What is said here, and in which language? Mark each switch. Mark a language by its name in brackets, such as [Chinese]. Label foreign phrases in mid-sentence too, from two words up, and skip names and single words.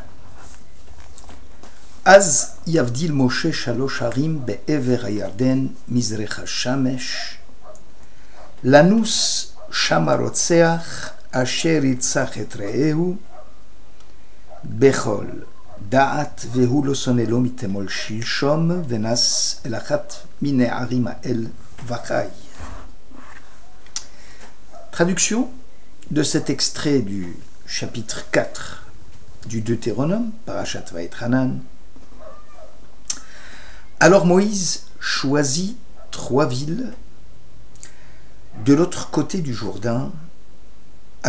[Hebrew] אז יבדיל משה שלש ערים בעבר הירדן מזרחה שמש לנוס שמה־רוצח אשר ירצח את רעהו בבלי דעת והוא לא שנא לו מתמול שלשום ונס אל אחת מן הערים האל וחי. [French] Traduction de cet extrait du chapitre 4 du Deutéronome, [Hebrew] פרשת ואתחנן. [French] Alors Moïse choisit 3 villes de l'autre côté du Jourdain, à